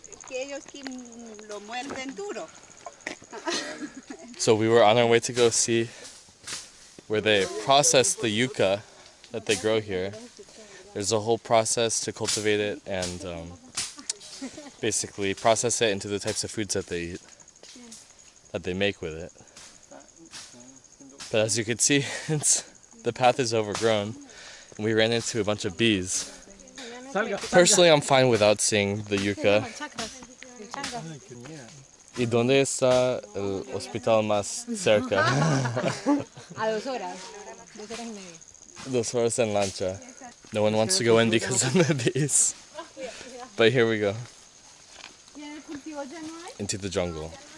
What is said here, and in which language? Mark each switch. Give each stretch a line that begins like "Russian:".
Spanish: Que ellos lo muerden duro.
English: So we were on our way to go see where they process the yuca that they grow here. There's a whole process to cultivate it and basically process it into the types of foods that they eat, that they make with it. But as you can see, the path is overgrown and we ran into a bunch of bees. Personally, I'm fine without seeing the yuca.
Spanish: ¿Y dónde está el hospital más cerca? A 2 horas. 2 horas y media. 2 horas en lancha.
English: No one wants to go in because of the bees. But here we go. Into the jungle.